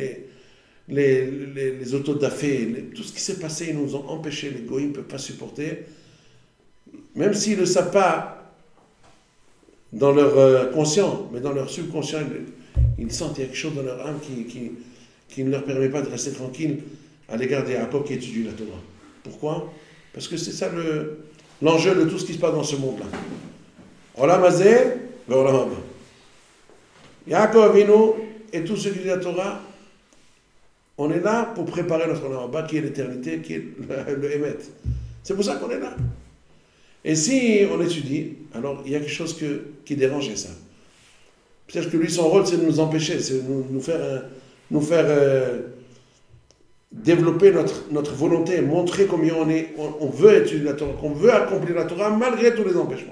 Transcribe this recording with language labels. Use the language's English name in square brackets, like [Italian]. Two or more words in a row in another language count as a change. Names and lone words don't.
[French] les autodafés, tout ce qui s'est passé, ils nous ont empêchés, les goïms ne peuvent pas supporter, même s'ils ne le savent pas dans leur conscient, mais dans leur subconscient, ils sentent qu'il y a quelque chose dans leur âme qui ne leur permet pas de rester tranquille à l'égard de Yaakov qui étudie la Torah. Pourquoi? Parce que c'est ça l'enjeu de tout ce qui se passe dans ce monde-là. [Hebrew] עולם הזה ועולם הבא. [French] Yaakov Avinu et tous ceux qui disent la Torah, on est là pour préparer notre [Hebrew] עולם הבא [French] qui est l'éternité, qui est le Emet. C'est pour ça qu'on est là. Et si on étudie, alors il y a quelque chose qui dérange ça. Peut-être que lui, son rôle, c'est de nous empêcher, c'est de nous faire développer notre volonté, montrer combien on veut étudier la Torah, qu'on veut accomplir la Torah malgré tous les empêchements.